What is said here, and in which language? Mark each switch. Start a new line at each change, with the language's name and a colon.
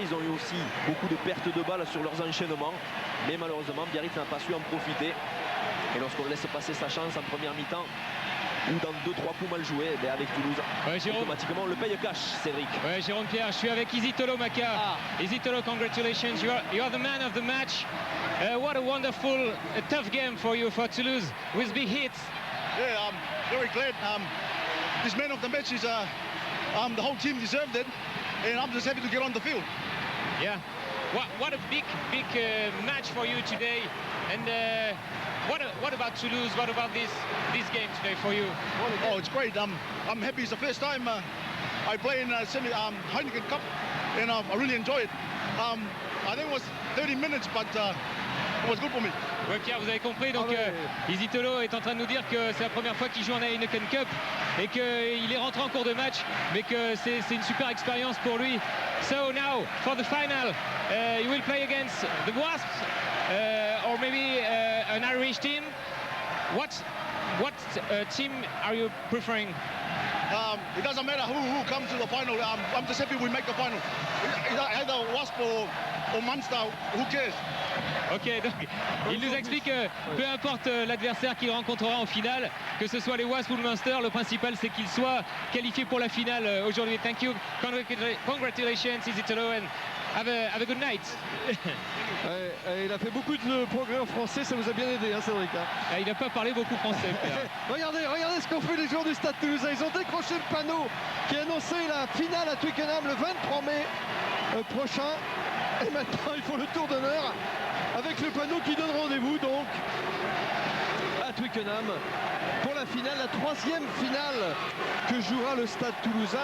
French: Ils ont eu aussi beaucoup de pertes de balles sur leurs enchaînements. Mais malheureusement, Biarritz n'a pas su en profiter. Et lorsqu'on laisse passer sa chance en première mi-temps, ou dans 2-3 coups mal joués, ben avec Toulouse, automatiquement on le paye cash, Cédric. Ouais, Jérôme Pierre, je suis avec Izzy Tolo Maka.
English: Izzy Tolo, congratulations, you are the man of the match. What a wonderful, tough game for you, for Toulouse, with big hits. Yeah, I'm very glad. This man of the match is the whole team deserved it, and I'm just happy to get on the field. Yeah, what a big match for you today, and what about Toulouse? What about this game today for you? Oh, it's great. I'm happy. It's the first time I play in Heineken Cup, and I really enjoy it. I think it was 30 minutes, but it was good for me.
French: Ouais, Pierre, vous avez compris, donc Izzy Tolo est en train de nous dire que c'est la première fois qu'il joue en Heineken Cup et qu'il est rentré en cours de match, mais que c'est une super expérience pour lui.
English: So now, for the final, you will play against the Wasps, or maybe an Irish team. What team are you preferring? It doesn't matter who comes to the final. I'm just happy we make the final. Either Wasp or Munster, who cares?
French: Ok, donc il nous explique que peu importe l'adversaire qu'il rencontrera en finale, que ce soit les Wasps ou le Munster, le principal c'est qu'il soit qualifié pour la finale aujourd'hui.
English: Thank you, congratulations Izzy Tolo, and have a good night.
French: Il a fait beaucoup de progrès en français, ça vous a bien aidé, hein, Cédric, hein. Il n'a pas parlé beaucoup français. regardez ce qu'ont fait les joueurs du Stade Toulousain. Ils ont décroché le panneau qui annonçait la finale à Twickenham le 23 mai prochain. Et maintenant, ils font le tour d'honneur avec le panneau qui donne rendez-vous donc à Twickenham pour la finale, la 3e finale que jouera le Stade Toulousain.